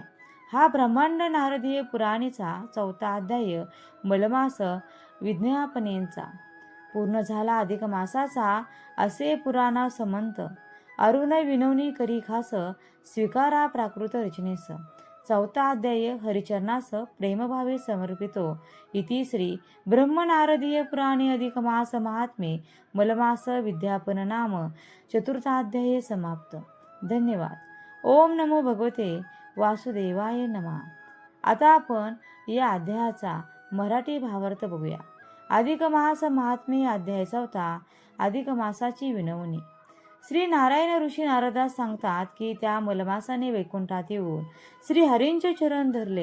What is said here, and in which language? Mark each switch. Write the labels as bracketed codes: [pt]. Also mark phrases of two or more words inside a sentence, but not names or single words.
[mr] हा ब्रह्मांड नारदीय पुराणीचा 4था अध्याय, मलमास विज्ञापनेचा. पूर्ण झाला अधिक मासाचा, असे पुराणा समंत. अरुण विनवणी करी खास, स्वीकारा प्राकृत रचनेस. 4था अध्याय हरिचरणास प्रेमभावे समर्पितो. [sa] इति श्री ब्रह्मनारदीय पुराणे अधिक मास महात्मे मलमास विज्ञापन नाम 4था समाप्त. [mr] धन्यवाद. [sa] ओम नमो भगवते वासुदेवाय नमः. [mr] आता आपण या अध्यायाचा मराठी भावार्थ बघूया. अधिक मास महात्मे अध्याय 4. अधिक मासाची विनवणी. श्री नारायण ऋषी नारदास सांगतात की त्या मलमासाने वैकुंठात येऊन श्री हरींचे चरण धरले.